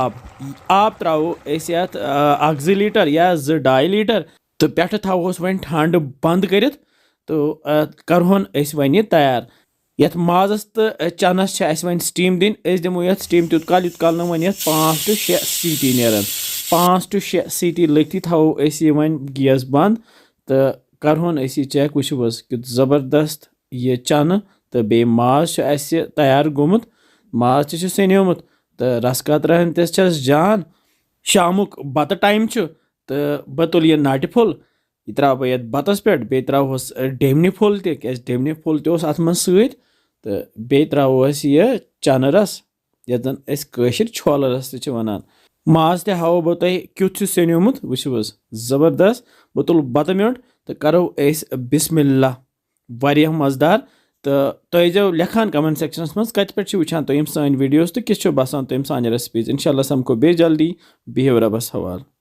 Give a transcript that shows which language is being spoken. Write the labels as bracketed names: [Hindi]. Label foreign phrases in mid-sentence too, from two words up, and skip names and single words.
[Kashmiri] आब त्रो 1-2 लीटर या 2-2.5 लीटर तो पे थोस वन ठंड बंद कर तो करहन वन यह तैयार ये माजस तो चनस वन स्टीम दिन दिमो ये स्टीम तुत काल वन 5 to 6 सीटी नेरान 5 to 6 सीटी लगती थो वन गैस बंद तो करहन यह चेक वुच कि जबरदस्त ये चन तो बे माज तैयार गोमुत माज सन्योमुत तो रस कतरहन तस जान शामुक बत टाइम तो बह तुल यह नाटि फुल यह त्रा बह ये बतस पे बे त्रोस डेमनि फुल डेमनि फुल तस अत मन सत तो बे त्रोस यह चन रस ये जन कशिर छोल रस त वनान माज ते हाव बह तुह क्युथ सन्योमुत वुच जबरदस्त बह तुल बत म्योट तो करो बिस्मिल्लाह वारिया मजेदार तो तुम जो लेखान [English] comment sections [Kashmiri] मज कत पे वुचान तुम सान वीडियोस तो किस बसान तुम सान रेसिपीज इंशाल्लाह समको बे जल्दी बिहेव रबस हवाल।